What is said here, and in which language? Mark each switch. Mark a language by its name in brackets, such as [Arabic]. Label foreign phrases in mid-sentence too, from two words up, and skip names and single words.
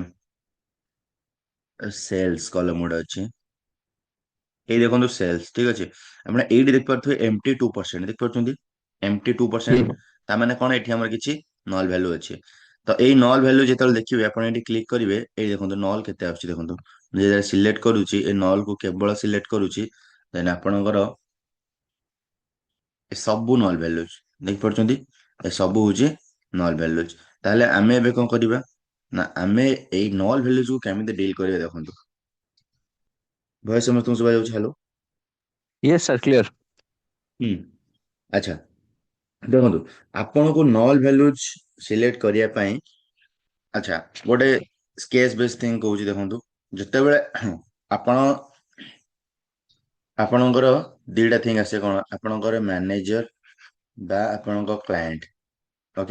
[Odia] ସେଲ୍ସ କଲମ ଗୋଟେ ଅଛି ଏଇ ଦେଖନ୍ତୁ ସେଲ୍ସ ଠିକ ଅଛି ଆପଣ ଏଇଠି ଦେଖିପାରୁଥିବେ MT 2% ଦେଖିପାରୁଛନ୍ତି MT 2% ତାମାନେ କଣ ଏଠି ଆମର କିଛି [English] null value [Odia] ଅଛି ତ ଏଇ [English] null value [Odia] ଯେତେବେଳେ ଦେଖିବେ ଆପଣ ଏଠି କ୍ଲିକ୍ କରିବେ ଏଇ ଦେଖନ୍ତୁ ନଲ୍ କେତେ ଆସୁଛି ଦେଖନ୍ତୁ ମୁଁ ଯେତେବେଳେ ସିଲେକ୍ଟ କରୁଛି ଏ ନଲ୍ କୁ କେବଳ ସିଲେକ୍ଟ କରୁଛି ଦେନ୍ ଆପଣଙ୍କର ଏ ସବୁ [English] null values [Odia] ଦେଖିପାରୁଛନ୍ତି ଏ ସବୁ ହଉଛି [English] null values [Odia] ତାହେଲେ ଆମେ ଏବେ କଣ କରିବା ନା ଆମେ ଏଇ [English] null values [Odia] କୁ କେମିତି ଡିଲ୍ କରିବା ଦେଖନ୍ତୁ ଭଏସ ସମସ୍ତଙ୍କୁ ଶୁଭା ଯାଉଛି ହ୍ୟାଲୋ [English] yes sir clear. [Odia] ହୁଁ ଆଚ୍ଛା ଦେଖନ୍ତୁ ଆପଣଙ୍କୁ [English] null values [Odia] ସିଲେକ୍ଟ କରିବା ପାଇଁ ଆଚ୍ଛା ଗୋଟେ [English] sketch base thing [Odia] କହୁଛି ଦେଖନ୍ତୁ ଯେତେବେଳେ ଆପଣ ଆପଣଙ୍କର [English] data thing [Odia] ଆସେ କଣ ଆପଣଙ୍କର ମ୍ୟାନେଜର ବା ଆପଣଙ୍କ [English] client okay